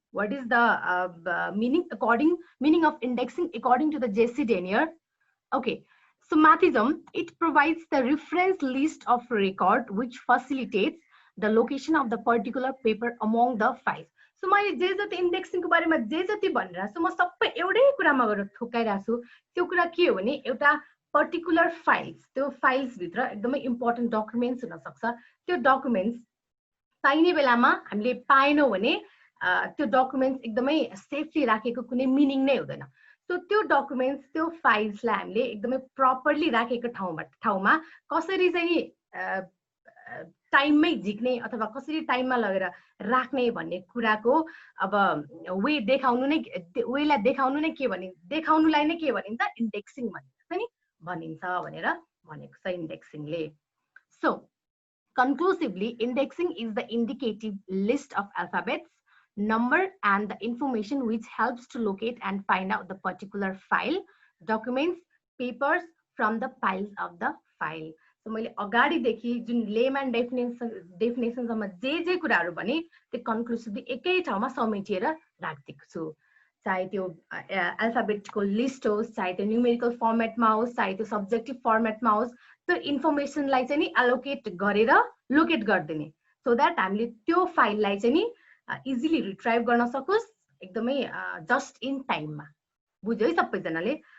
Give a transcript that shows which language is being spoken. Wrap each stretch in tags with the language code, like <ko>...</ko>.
<en>What is the meaning of indexing according to the J.C. Denier? Okay. So Mathism, it provides the reference list of record which facilitates the location of the particular paper among the files.</en> <ne>So मैले जे जति इन्डेक्सिङको बारेमा जे जति भनिरहेको छु म सबै एउटै कुरामा गरेर ठोकाइरहेको छु। त्यो कुरा के हो भने एउटा पर्टिकुलर फाइल्स, त्यो फाइल्स भित्र एकदमै इम्पोर्टेन्ट डकुमेन्ट्स हुन सक्छ। त्यो डकुमेन्ट्स पाइने बेलामा हामीले पाएनौँ भने त्यो डकुमेन्ट्स एकदमै सेफली राखेको कुनै मिनिङ नै हुँदैन। सो त्यो डकुमेन्ट्स, त्यो फाइल्सलाई हामीले एकदमै प्रपरली राखेको ठाउँमा कसरी चाहिँ टाइममै झिक्ने अथवा कसरी टाइममा लगेर राख्ने भन्ने कुराको अब वेलाई देखाउनु नै के भनिन्छ, देखाउनुलाई नै के भनिन्छ, इन्डेक्सिङ भनिन्छ भनेर भनेको छ इन्डेक्सिङले।</ne> <en>So conclusively, indexing is the indicative list of alphabets, number and the information which helps to locate and find out the particular file, documents, papers from the files of the file.</en> <ne>So मैले अगाडिदेखि जुन layman डेफिनेसनसम्म जे कुराहरू भने त्यो कन्क्लुसिभली एकै ठाउँमा समेटेर राखिदिएको छु। चाहे त्यो अल्फाबेटको लिस्ट होस्, चाहे त्यो न्युमेरिकल फर्मेटमा होस्, चाहे त्यो सब्जेक्टिभ फर्मेटमा होस्, त्यो इन्फर्मेसनलाई चाहिँ नि एलोकेट गरेर लोकेट गरिदिने, सो द्याट हामीले त्यो फाइललाई चाहिँ नि इजिली रिट्राइभ गर्न सकोस् एकदमै जस्ट इन टाइममा। बुझ्यो है सबैजनाले?</ne>